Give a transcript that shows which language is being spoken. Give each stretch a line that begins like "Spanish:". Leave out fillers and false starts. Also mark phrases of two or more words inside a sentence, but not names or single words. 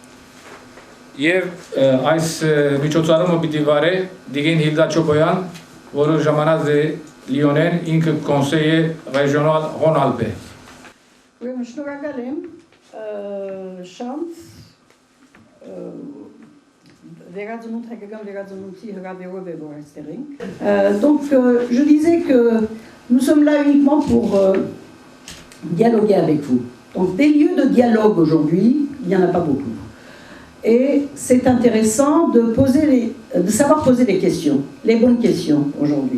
Western Armenian: եւ այս միջոցառումը պիտի վարե Դիգին Հիլդա Չոբոյան, որը ժամանած է Լիոնեն, ինքը
French: conseiller régional
Western Armenian: Ռոնալպ է։ Ուրեմն շնորհակալ եմ Շանց վերածնունդ հայկական վերածնունդի հրավերով է որ այստեղ ենք։
French: Donc je disais que nous sommes là uniquement pour dialoguer avec vous. Donc des lieux de dialogue aujourd'hui, il n'y en a pas beaucoup. Et c'est intéressant de savoir poser les questions, les bonnes questions aujourd'hui.